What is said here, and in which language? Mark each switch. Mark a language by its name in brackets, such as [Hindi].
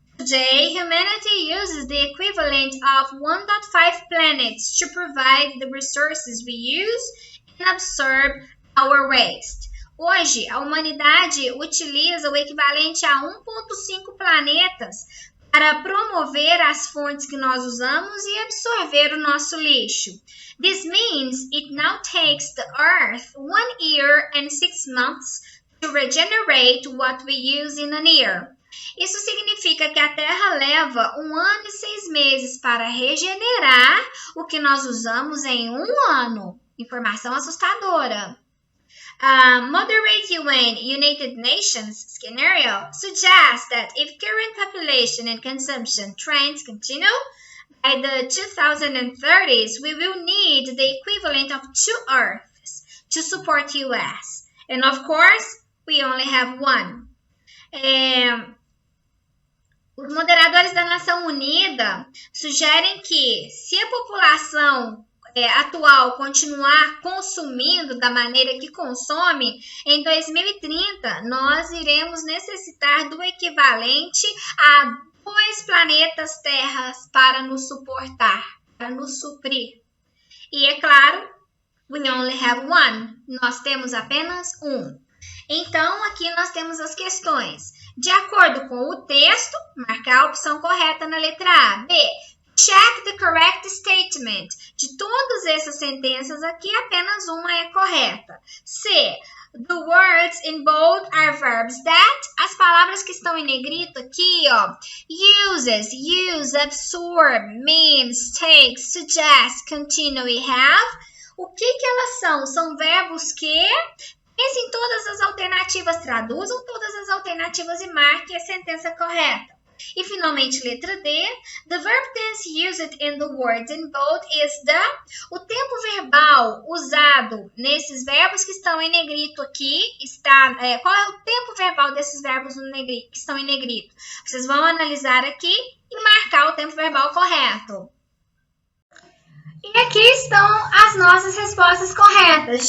[English] Today, humanity uses the equivalent of 1.5 planets to provide the resources we use and absorb our waste. [Portuguese] Hoje, a humanidade utiliza o equivalente a 1,5 planetas para promover as fontes que nós usamos e absorver o nosso lixo. [English] This means it now takes the Earth 1 year and 6 months to regenerate what we use in an year. [Portuguese] Isso significa que a Terra leva 1 ano e 6 meses para regenerar o que nós usamos em 1 ano. Informação assustadora. [English] Moderate UN United Nations scenario suggests that if current population and consumption trends continue, by the 2030s, we will need the equivalent of 2 Earths to support US. And of course, we only have one. [Portuguese] Os moderadores da Nação Unida sugerem que se a população atual continuar consumindo da maneira que consome, em 2030 nós iremos necessitar do equivalente a 2 planetas Terras para nos suportar, para nos suprir. E é claro, [English] we only have one. [Portuguese] Nós temos apenas um. Então, aqui nós temos as questões. De acordo com o texto, marcar a opção correta na letra A. B. [English] Check the correct statement. [Portuguese] De todas essas sentenças aqui, apenas uma é correta. C. [English] The words in bold are verbs that. [Portuguese] As palavras que estão em negrito aqui, ó. [English] Uses, use, absorb, means, takes, suggest, continue, have. [Portuguese] O que elas são? São verbos que... Pense em todas as alternativas, traduzam todas as alternativas e marque a sentença correta. E finalmente, letra D. [English] The verb tense used in the words in bold is the... [Portuguese] O tempo verbal usado nesses verbos que estão em negrito aqui está... qual é o tempo verbal desses verbos que estão em negrito? Vocês vão analisar aqui e marcar o tempo verbal correto. E aqui estão as nossas respostas corretas.